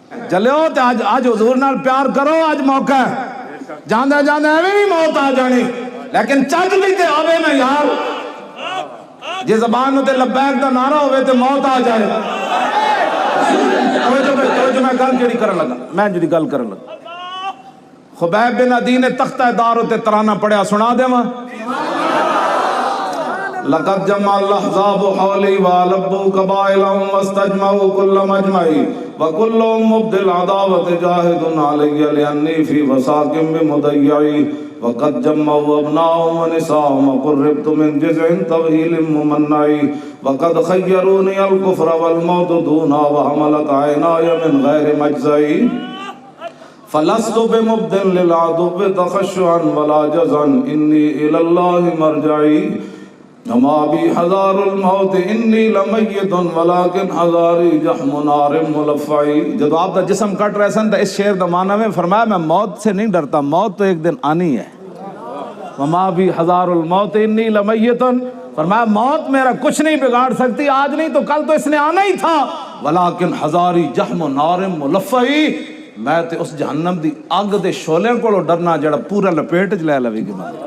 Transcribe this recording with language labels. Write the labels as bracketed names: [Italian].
[Punjabi] چلو تے آج حضور نال پیار کرو, آج موقع ہے. جاندے جاندے ایویں بھی موت آ جانی, لیکن چج بھی تے آوے نا یار. جے زبان تے لبیک دا نعرہ ہوئے تے موت آ جائے. توجہ میں گل جڑی کرن لگا, میں جڑی گل کرن لگا, خبیب بن عدی نے تختہ دار تے ترانہ پڑھیا, سنا دیواں. [Arabic] لقد جمع الاحزاب حولی ولبوا قبائلهم واستجمعوا كل مجمعي وكلهم مبدل العداوة جاهد علي لأني في وساق بمضيعي وقد جمعوا أبناءهم ونساءهم وقربت من جزع طويل ممنعي وقد خيروني الكفر والموت دونا وحملت عيناي من غير مجزعي فلست بمبدل للعدو تخشعا ولا جزعا إني إلى الله مرجعي وما بي حذار الموت انی لمیت ولکن حذاری جحم نار ملفعی. [Punjabi] جب آپ دا جسم کٹ رہے سن تو اس شعر دا معنی میں فرمایا میں موت سے نہیں ڈرتا, موت تو ایک دن آنی ہے. [Arabic] وما بی حذار الموت انی لمیت, [Punjabi] فرمایا موت میرا کچھ نہیں بگاڑ سکتی, آج نہیں تو کل تو اس نے آنا ہی تھا. [Arabic] ولکن حذاری جحم نار ملفعی, [Punjabi] میں تے اس جہنم دی اگ دے شعلے کو ڈرنا جڑا پورا لپیٹ چ لے لوے گی.